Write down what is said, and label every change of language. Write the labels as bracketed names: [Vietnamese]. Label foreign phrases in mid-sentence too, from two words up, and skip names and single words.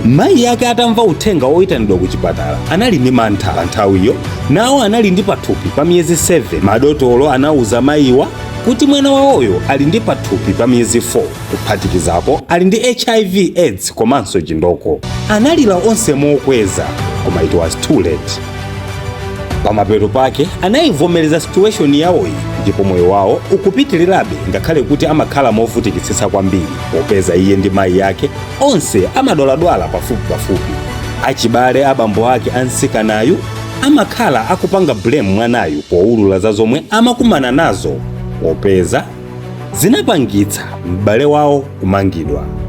[Nyanja] Mayi yake atamva uthenga oyitanidwa ku chipatala anali ndi mantha pa nthawiyo, nawo anali ndi pathupi pa miyezi 7. Madotolo anawuza mayiwa kuti mwana wawoyo ali ndi pathupi pa miyezi 4, kuphatikizapo ali ndi HIV AIDS komanso chindoko. Analira onse mokweza koma [English] it was too late. [Nyanja] Pamapeto pake anayivomereza situation yawoyi ndipo moyo wawo ukupitirirabe ngakhale kuti amakhala movutikitsitsa kwambiri popeza iye ndi mayi yake onse amadwaladwala pafupi. Achibale abambo ake ansikanayu amakhala akupanga blame mwanayu powulula za zomwe amakumana nazo popeza zinapangitsa m'bale wawo kumangidwa.